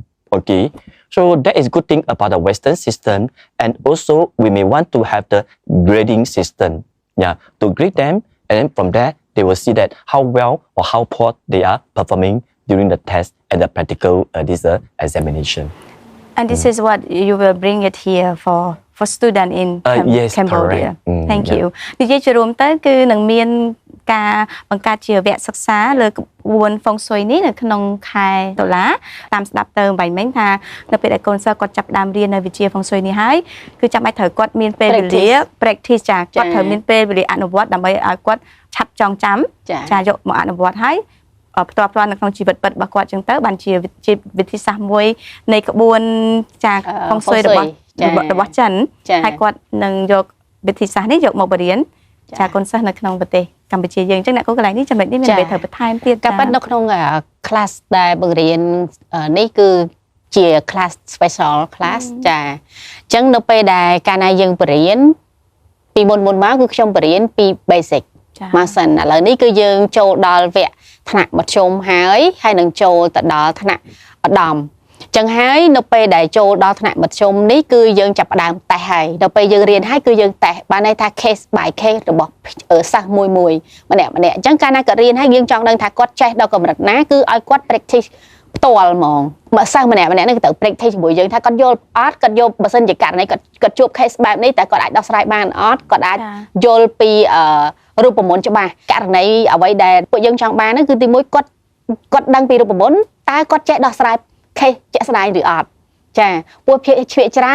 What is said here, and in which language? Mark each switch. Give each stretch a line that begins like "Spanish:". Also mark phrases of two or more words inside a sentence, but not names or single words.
English: Okay, so that is good thing about the Western system, and also we may want to have the grading system, yeah, to grade them, and then from there they will see that how well or how poor they are performing during the test and the practical this examination. And this is what you will bring it here for student in yes, Cambodia. Thank you.
Khmer: និយាយជារួមទៅគឺនឹងមានការបង្កើតជាវគ្គសិក្សាលើក្បួនហ្វុងស៊ុយនេះនៅក្នុងខែតុលាតាម ស្ដាប់ទៅបាញ់មិញថានៅពេលដែលកូនសិស្សគាត់ចាប់ផ្ដើមរៀននៅវិជ្ជាហ្វុងស៊ុយនេះហើយគឺចាំបាច់ត្រូវគាត់មានពេលវេលា practice ចាគាត់ត្រូវមានពេលវេលាអនុវត្តដើម្បីឲ្យគាត់ឆាប់ចងចាំចាយកមកអនុវត្តហើយផ្ទាល់ផ្ទាល់នៅក្នុងជីវិតពិតរបស់គាត់ចឹងទៅបានជាវិធីសាស្ត្រមួយនៃក្បួនចាហ្វុងស៊ុយរបស់ចិនហើយគាត់នឹងយកវិធីសាស្ត្រនេះយកមកបរៀនចាកូនសិស្សនៅក្នុងប្រទេសកម្ពុជាយើងអញ្ចឹងអ្នកគ្រូកន្លែងនេះចំណុចនេះមានអ្វីត្រូវបន្ថែមទៀត ការប៉ັດនៅក្នុង class ដែលបង្រៀននេះគឺជា
English: class special class
Khmer: ចាអញ្ចឹងនៅពេលដែលកាលណាយើងបរៀនពីមុនមកគឺខ្ញុំបរៀនពី basic មកសិនឥឡូវនេះគឺយើងចូលដល់វគ្គថ្នាក់មធ្យមហើយនឹងចូលទៅដល់ថ្នាក់ឧត្តមចឹងហើយនៅពេលដែលចូលដល់ថ្នាក់មធ្យមនេះគឺយើងចាប់ផ្ដើមតេស្តហើយដល់ពេលយើងរៀនហើយគឺ យើងតេស្តបានន័យថា
English: case by case
Khmer: របស់សិស្សមួយម្នាក់អញ្ចឹងកាលណាគាត់រៀនហើយយើងចង់ដឹងថាគាត់ចេះដល់កម្រិតណាគឺឲ្យគាត់ practice ផ្ទាល់ហ្មងបើសិស្សម្នាក់នេះទៅ practice ជាមួយយើងថាគាត់យល់អត់គាត់យកបើសិនជាករណីគាត់ជួប case បែបនេះតែគាត់អាច ដោះស្រាយបានអត់គាត់អាចយល់ពីរូបមន្តច្បាស់ករណីអ្វីដែលពួកយើងចង់បានគឺទីមួយគាត់ដឹងពីរូបមន្តតើគាត់ចេះដោះស្រាយ case ជាក់ស្ដែងឬអត់ចាពួកភាគច្រើន